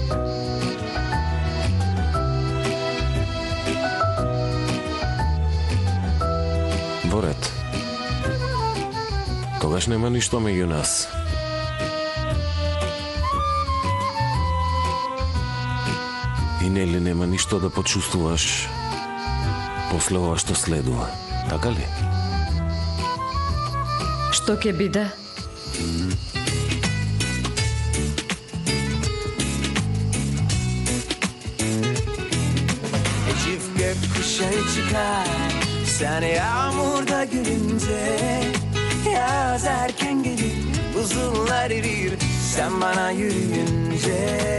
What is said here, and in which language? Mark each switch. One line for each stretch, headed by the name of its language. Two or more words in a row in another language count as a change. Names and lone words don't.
Macedonian: Ворет, тогаш нема ништо меѓу нас. И нели нема ништо да почувствуваш после ова што следува, така ли? Што ќе биде?
Turkish: Çift gökkuşağı çıkar Sen yağmurda gülünce Yaz erken gelir Buzullar erir Sen bana yürüyünce